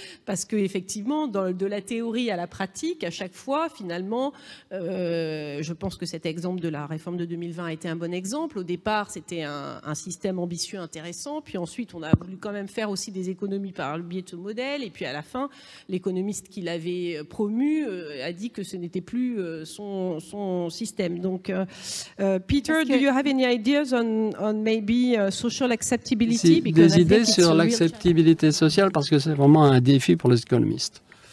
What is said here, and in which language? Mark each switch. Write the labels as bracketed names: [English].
[French] parce qu'effectivement, de la théorie à la pratique, à chaque fois, finalement, je pense que cet exemple de la réforme de 2020 a été un bon exemple. Au départ, c'était un système ambitieux, intéressant, puis ensuite, on a voulu quand même faire aussi des économies par le biais de ce modèle, et puis à la fin, l'économiste qui l'avait promu a dit que ce n'était plus son système. [English] Donc, Peter, do you have any ideas on maybe social acceptability? [French] Des idées sur l'acceptabilité sociale, parce que c'est vraiment un défi pour les économistes.